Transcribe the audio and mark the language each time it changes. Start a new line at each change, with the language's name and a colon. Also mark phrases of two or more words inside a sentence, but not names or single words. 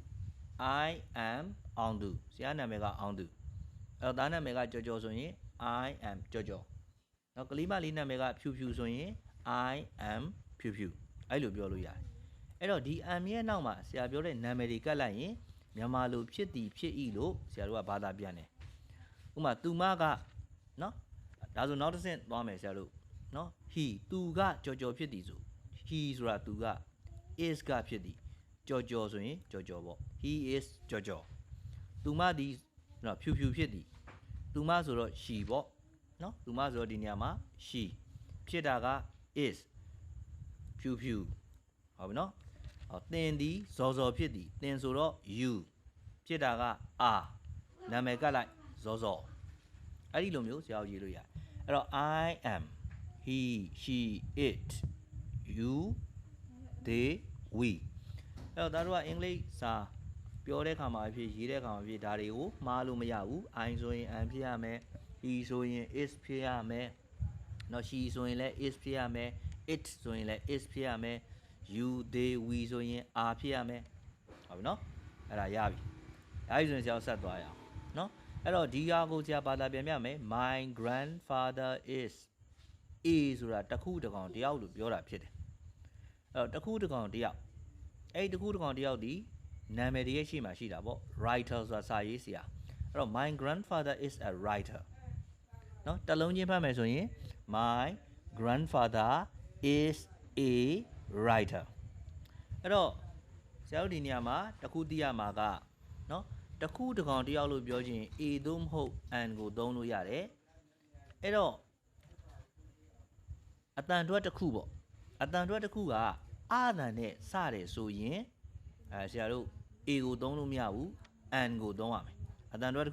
Burmese: အောင်သူဆရာနာမည်ကအောင်သူအဲ့တော့သားနာမည်ကကြော်ကြော်ဆိုရင်
English: I am
Burmese: ကြော်ကြော်နော်ကလေးမလေးနာမည်ကဖြူဖြူဆိုရင်
English: I am
Burmese: ဖြူဖြူအဲ့လိုပြောလို့ရတယ်အဲ့တော့ဒီ am ရဲ့နောက်မှာဆရာပြောတဲ့နာမည်တွေကတ်လိုက်ရင်မြန်မာလိုဖြစ်သည်ဖြစ်ဤလို့ဆရာတို့ကဘာသာပြန်တယ်ဥပမာသူမကနော်ဒါဆိုနောက်တစ်ဆင့်သွားမယ်ဆရာတို့နော် he သူကကြော် ကြော်ဖြစ်သည်ဆို he ဆိုတာသူက is ကဖြစ်သည်ကြော်ကြော်ဆိုရင်ကြော်ကြော်ပေါ့
English: he is
Burmese: ကြော်ကြော်သူမဒီနော်ဖြူဖြူဖြစ်သည်သူမဆိုတော့ she ပေါ့နော်သူမဆိုတော့ဒီနေရာမှာ she ဖြစ်တာက is ဖြူဖြူဟုတ်ပြီနော်သင်ဒီဇော်ဇော်ဖြစ်သည်သင်ဆိုတော့ you ဖြစ်တာ က are နာမည်ကလိုက်ဇော်ဇော်အဲ့ဒီလိုမျိုးဆရာရေးလို့ရတယ်အဲ့တော့
English: I am he she it you they we
Burmese: အဲ့တော့ဒါတို့ကအင်္ဂလိပ်စာပြောတဲ့ခါမှာဖြစ်ရေးတဲ့ခါမှာဖြစ်ဒါတွေကိုမှားလို့မရဘူး I ဆိုရင် am ဖြစ်ရမယ် he ဆိုရင် is ဖြစ်ရမယ်နော် she ဆိုရင်လည်း is ဖြစ်ရမယ် it ဆိုရင်လည်း is ဖြစ်ရမယ်
English: you they we
Burmese: ဆိုရင် are ဖြစ်ရမယ်ဟုတ်ပြီနော်အဲ့ ဒါရပြီအဲ့ဒီဆိုရင်ဆရာဆက်သွားရအောင်နော်အဲ့တော့ဒီဟာကိုဆရာဘာသာပြန်ပြမယ်
English: my grandfather is a
Burmese: ဆိုတာတစ်ခုတစ် ကောင်တယောက်လို့ပြောတာဖြစ်တယ်အဲ့တော့တစ်ခုတစ်ကောင်တယောက်အဲ့ဒီတစ်ခုတစ်ကောင်တယောက်ဒီနာမည်တည်းရဲ့ရှေ့မှာရှိတာပေါ့ writer ဆိုတာစာရေးဆရာအဲ့တော့
English: my grandfather is a writer
Burmese: နော်တစ်လုံးချင်းဖတ်မယ်ဆိုရင်
English: my grandfather is a writer
Burmese: အဲ့တော့ဆရာတို့ဒီနေရာမှာတစ်ခုသိရမှာကနော်တစ်ခုတစ်ကောင်တယောက်လို့ပြောချင် a သို့မဟုတ် an ကိုသုံးလို့ရတယ်အဲ့တော့ အတန်တွက်တစ်ခုပေါ့အတန်တွက်တစ်ခုကအာသန်နဲ့စတယ်ဆိုရင်ဆရာတို့ a ကိုသုံးလို့မရဘူး an ကိုသုံးရမယ်အတန်တွက်တစ်ခု